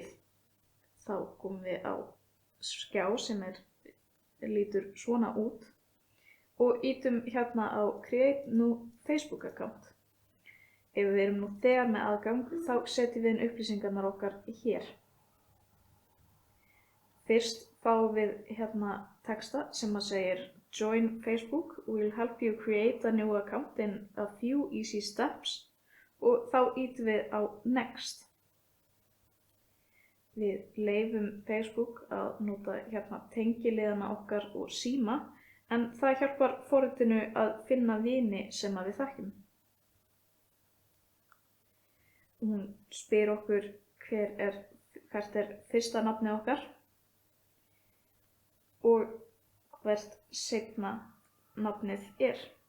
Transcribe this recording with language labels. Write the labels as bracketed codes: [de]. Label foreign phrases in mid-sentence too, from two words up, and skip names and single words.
[is] Þá komum við á skjá sem lítur svona út og ýtum hérna á [en] Create New Facebook Account. [is] Ef við erum nú þegar með aðgang þá setjum við inn upplýsingarnar okkar hér. Fyrst fáum við hérna texta sem segir [en] Join Facebook will help you create a new account in a few easy steps [is] og þá ýtum við á Next. Við leyfum Facebook að nota hérna tengiliðana okkar og síma en það hjálpar forritinu að finna vini sem við þekkjum. Hún spyr okkur hvert er fyrsta nafnið okkar og hvert seinna nafnið er.